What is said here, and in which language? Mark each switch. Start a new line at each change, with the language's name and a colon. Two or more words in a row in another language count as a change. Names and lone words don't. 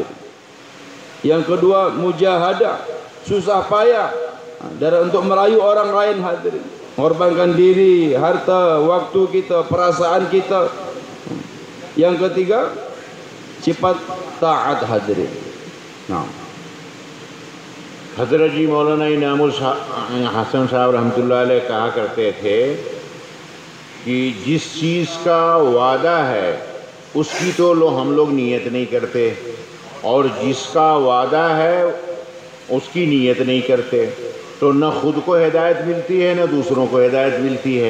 Malay: Yang kedua, mujahadah, susah payah untuk merayu orang lain hadir. Mengorbankan diri, harta, waktu kita, perasaan kita. Yang ketiga, sifat taat hadirin. Nah,
Hindi: हज़रत जी मौलाना इनामुल हसन साहब
Arabic: رحمة الله عليه
Hindi: कहा करते थे कि जिस चीज़ का वादा है उसकी तो हम लोग नीयत नहीं करते और जिसका वादा है उसकी नीयत नहीं करते, तो न खुद को हिदायत मिलती है न दूसरों को हिदायत मिलती है।